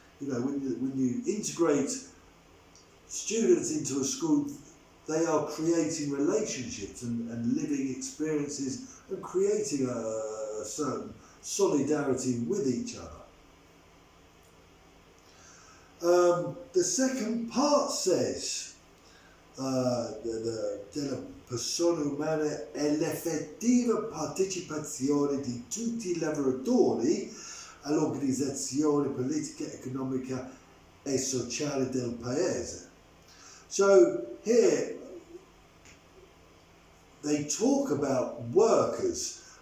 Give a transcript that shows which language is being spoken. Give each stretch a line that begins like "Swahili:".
English: When you integrate students into a school, they are creating relationships and living experiences and creating a certain solidarity with each other. The second part says
Italian: della persona umana è l'effettiva partecipazione di tutti i lavoratori all'organizzazione politica, economica e sociale del paese.
English: So here they talk about workers,